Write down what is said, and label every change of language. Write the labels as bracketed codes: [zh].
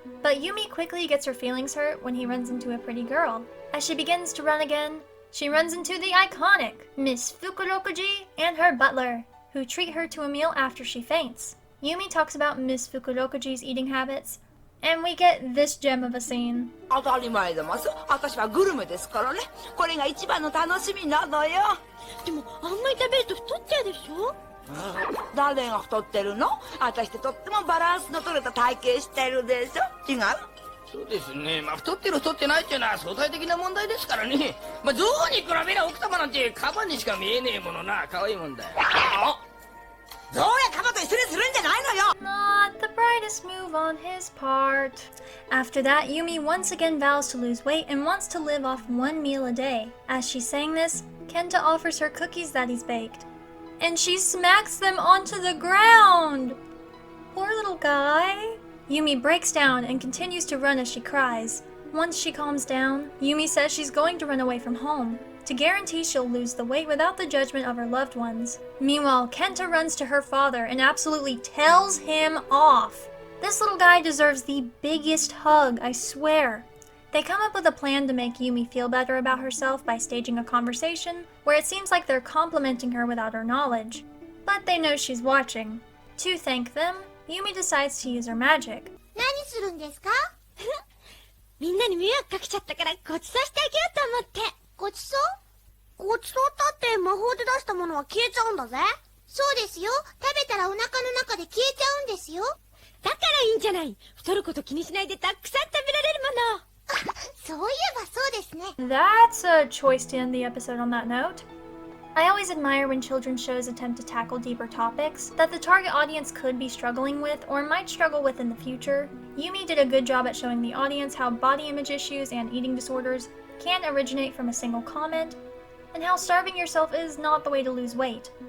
[en] But Yumi quickly gets her feelings hurt when he runs into a pretty girl. As she begins to run again, she runs into the iconic Miss Fukurokuji and her butler, who treat her to a meal after she faints. Yumi talks about Miss Fukurokuji's eating habits, and we get this gem of a scene. [ja] 当たり前でます。私はグルメですからね。これが一番の楽しみなのよ。でもあんまり食べると太っちゃうでしょ。誰が太ってるの？私ってとってもバランスの取れた体型してるでしょ。違う？そうですね。太ってる太ってないっていうのは相対的な問題ですからね。象に比べりゃ奥様なんてカバにしか見えねえものな。可愛いもんだよ。象やカバと一緒にするんじゃないのよ。 [en] Not the brightest move on his part. After that, Yumi once again vows to lose weight and wants to live off one meal a day. As she's saying this, Kenta offers her cookies that he's baked, and she smacks them onto the ground. Poor little guy. Yumi breaks down and continues to run as she cries. Once she calms down, Yumi says she's going to run away from home, to guarantee she'll lose the weight without the judgment of her loved ones. Meanwhile, Kenta runs to her father and absolutely tells him off. This little guy deserves the biggest hug, I swear. They come up with a plan to make Yumi feel better about herself by staging a conversation where it seems like they're complimenting her without her knowledge. But they know she's watching. To thank them, Yumi decides to use her magic. [ja] 何するんですか？みんなに迷惑かけちゃったからごちそうしてあげようと思って。ごちそう？ごちそうだって魔法で出したものは消えちゃうんだぜ。そうですよ。食べたらお腹の中で消えちゃうんですよ。だからいいんじゃない。太ること気にしないでたくさん食べられるもの。そういえばそうですね。 [en] That's a choice to end the episode on that note. I always admire when children's shows attempt to tackle deeper topics that the target audience could be struggling with or might struggle with in the future. Yumi did a good job at showing the audience how body image issues and eating disorders can originate from a single comment, and how starving yourself is not the way to lose weight.